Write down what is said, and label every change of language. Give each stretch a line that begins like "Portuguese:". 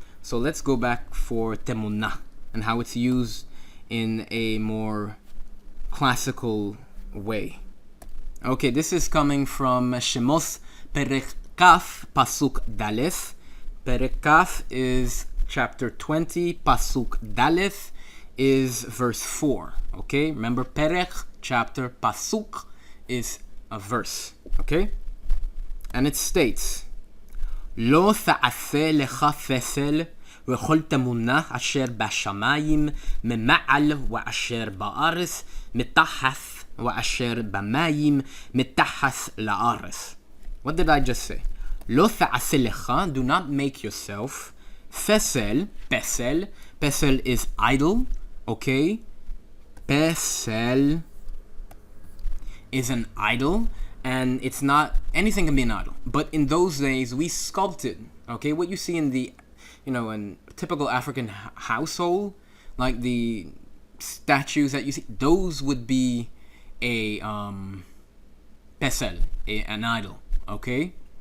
English: So let's go back for Temunah and how it's used in a more classical way. Okay, this is coming from Shemos Perek Kaf, Pasuk Daleth. Perek Kaf is chapter 20, Pasuk Daleth is verse 4. Okay, remember Perek, chapter, Pasuk is a verse. Okay, and it states,
Hebrew: Lo ta'aseh lecha fesel וכל תמונה אשר בשמיים ממעל ואשר בארץ מתחת ואשר במים מתחת לארץ.
English: What did I just say?
Hebrew: לא תעשה לך,
English: do not make yourself. פסל, פסל, פסל is idol, okay? פסל is an idol, and it's not, anything can be an idol. But in those days, we sculpted, okay? What you see in the, in a typical African household, like the statues that you see, those would be a pesel, an idol, okay?